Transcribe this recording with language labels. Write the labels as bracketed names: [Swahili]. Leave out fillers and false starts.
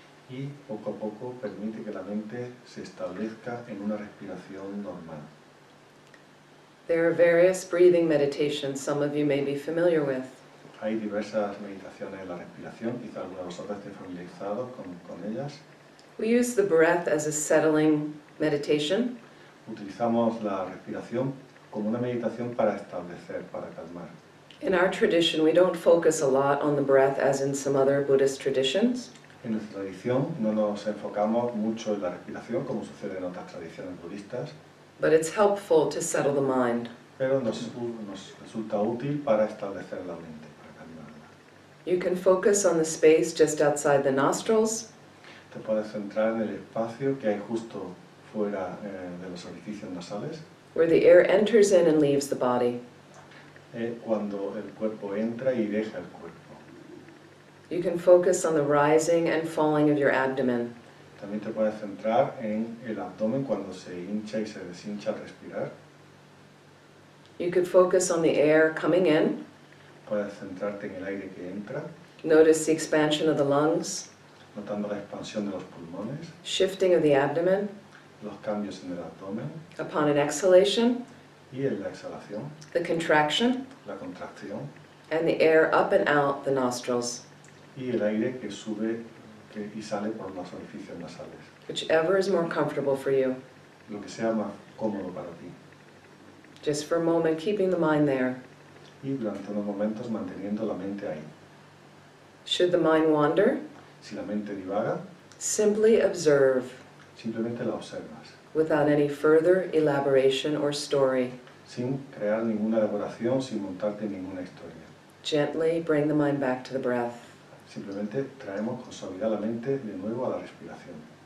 [Spanish] Y poco a poco permite que la mente se establezca en una respiración normal. [English] There are various breathing meditations some of you may be familiar with. [Spanish] Hay diversas meditaciones en la respiración, quizá algunos de vosotros estén familiarizados con ellas. [English] We use the breath as a settling meditation. [Spanish] Utilizamos la respiración como una meditación para establecer, para calmar. [English] In our tradition, we don't focus a lot on the breath as in some other Buddhist traditions. [Spanish] En nuestra tradición no nos enfocamos mucho en la respiración, como sucede en otras tradiciones budistas, [English] But it's helpful to settle the mind. [Spanish] pero nos resulta útil para establecer la mente, para calmarla. [English] You can focus on the space just outside the nostrils, [Spanish] Te puedes centrar en el espacio que hay justo fuera de los orificios nasales, [English] where the air enters in and leaves the body. [Spanish] Cuando el cuerpo entra y deja el cuerpo. [English] You can focus on the rising and falling of your abdomen. [Spanish] También te puedes centrar en el abdomen cuando se hincha y se deshincha al respirar. [English] You could focus on the air coming in. [Spanish] Puedes centrarte en el aire que entra, [English] Notice the expansion of the lungs, [Spanish] notando la expansión de los pulmones, [English] shifting of the abdomen. [Spanish] los cambios en el abdomen [English] Upon an exhalation, [Spanish] y en la exhalación, [English] the contraction, [Spanish] la contracción [English] and the air up and out the nostrils, [Spanish] y el aire que sube y sale por los orificios nasales. [English] whichever is more comfortable for you. [Spanish] Lo que sea más cómodo para ti. [English] Just for a moment, keeping the mind there. [Spanish] Y durante unos momentos manteniendo la mente ahí. [English] Should the mind wander, [Spanish] Si la mente divaga, [English] simply observe [Spanish] simplemente la observas, [English] without any further elaboration or story. [Spanish] sin crear ninguna elaboración, sin montarte ninguna historia. [English] Gently bring the mind back to the breath. [Spanish] Simplemente traemos con suavidad la mente de nuevo a la respiración